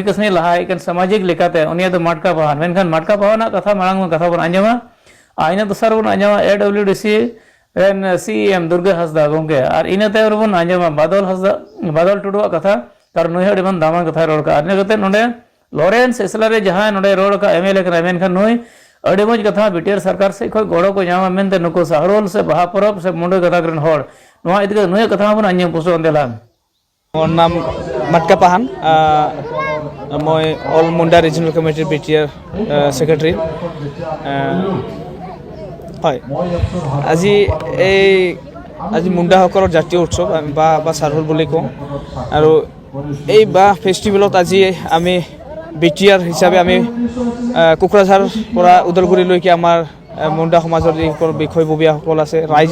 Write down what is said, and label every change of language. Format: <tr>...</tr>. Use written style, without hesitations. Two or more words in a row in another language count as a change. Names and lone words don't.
<sat>ᱠᱟᱹᱥᱱᱤ ᱞᱟᱦᱟᱭ ᱠᱟᱱ ᱥᱟᱢᱟᱡᱤᱠ ᱞᱮᱠᱟᱛᱮ ᱩᱱᱤᱭᱟᱜ ᱫᱚ ᱢᱟᱴᱠᱟ ᱵᱟᱦᱟᱱ ᱢᱮᱱᱠᱷᱟन ᱢᱟᱴᱠᱟ ᱵᱟᱦᱟᱱᱟᱜ ᱠᱟᱛᱷᱟ ᱢᱟᱲᱟᱝ ᱠᱟᱛᱷᱟ ᱵᱚᱱ ᱟᱸᱡᱚᱢᱟ ᱟᱨ ᱤᱱᱟᱹ ᱫᱚᱥᱟᱨ ᱵᱚᱱ ᱟᱸᱡᱚᱢᱟ AWDC ᱨᱮᱱ CEM ᱫᱩᱨᱜᱟ ᱦᱟᱸᱥᱫᱟ ᱜᱚᱝᱠᱮ ᱟᱨ ᱤᱱᱟᱹ ᱛᱟᱭᱚᱢ ᱨᱮᱵᱚᱱ ᱟᱸᱡᱚᱢᱟ ᱵᱟᱫᱚᱞ ᱴᱩᱰᱩᱣᱟᱜ ᱠᱟᱛᱷᱟ ᱠᱟᱨᱚᱱ ᱱᱩᱭ ᱦᱚᱸ ᱟᱹᱰᱤ ᱫᱟᱢᱟᱱ ᱠᱟᱛᱷᱟᱭ ᱨᱚᱲ ᱠᱟᱜᱼᱟ ᱤᱱᱟᱹ ᱠᱟᱛᱮ ᱱᱚᱰᱮ ᱞᱚᱨᱮᱱᱥ ᱮᱥᱞᱟᱨᱮ ᱡᱟᱦᱟᱸᱭ ᱱᱚᱰᱮ ᱨᱚᱲ ᱟᱠᱟᱜ MLA ᱠᱟᱱᱟᱭ ᱢᱮᱱᱠᱷᱟन ᱱᱩᱭ ᱟᱹᱰᱤ ᱢᱚᱡᱽ ᱠᱟᱛᱷᱟ ᱵᱤᱴᱤআর ᱥᱚᱨᱠᱟর ᱥᱮᱫ ᱠᱷᱚᱱ ᱜᱚᱲᱚ ᱠᱚ ᱧᱟᱢᱟ ᱢᱮᱱᱛᱮ ᱱᱩᱠᱩ ᱥᱟᱦᱨᱳᱞ ᱥᱮ ᱵᱟᱦᱟ ᱯᱚᱨᱚᱵᱽ ᱥᱮ ᱢᱩᱰᱟᱹ ᱜᱟᱛᱟᱠ ᱨᱮᱱ ᱦᱚᱲ ᱱᱚᱣᱟ ᱤᱫᱤ ᱠᱟᱛᱮ ᱱᱩᱭᱟᱜ ᱠᱟᱛᱷᱟ ᱦᱚᱸᱵᱚᱱ ᱟᱸᱡᱚᱢ ᱯᱩᱥᱴᱟᱹᱣ ᱫᱮᱞᱟ</sat> <as>মোৰ নাম মাটকা পাহান মই অল মুণ্ডা ৰিজনেল কমিটিৰ বিটিআৰ সেক্ৰেটাৰী হয় আজি মুণ্ডাসকলৰ জাতীয় উৎসৱ বা চাৰহুল বুলি কওঁ আৰু এই বাহ ফেষ্টিভেলত আজি আমি বিটিআৰ হিচাপে আমি কোকৰাঝাৰৰ পৰা ওদালগুৰিলৈকে আমাৰ মুণ্ডা সমাজৰ যিসকল বিষয়ববীয়াসকল আছে ৰাইজ</as>